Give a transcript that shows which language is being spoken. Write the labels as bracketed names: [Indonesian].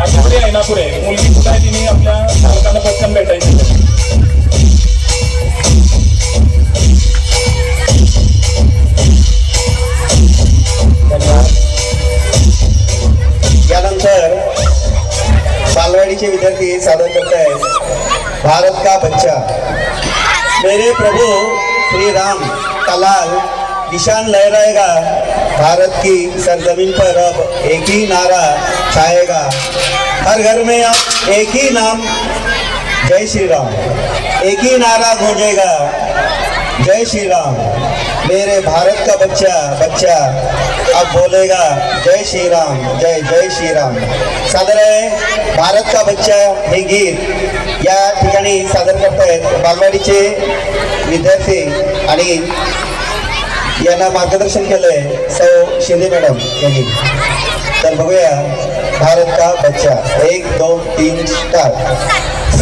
[Marathi] आता पुढे आहे ना पुढे मुलगी कुठे आहे तिने आपल्या पालकांना पटकन भेटायचे। यानंतर बालवाडीचे विद्यार्थी सादर करत आहेत भारत का बच्चा। [Hindi] मेरे प्रभु श्री राम का लाल निशान लहराएगा, भारत की सरजमीन पर अब एक ही नारा छाएगा। हर घर में अब एक ही नाम जय श्री राम, एक ही नारा गूंजेगा जय श्री राम। मेरे भारत का बच्चा बच्चा अब बोलेगा जय श्री राम, जय जय श्री राम। [Marathi] सादर आहे भारत का बच्चा हे गीत या ठिकाणी सादर करतायत बालवाडीचे विद्यार्थी आणि यांना मार्गदर्शन केलंय सौ शिंदे मॅडम यांनी। तर बघूया भारत का बच्चा 1 2 3 स्टार्ट।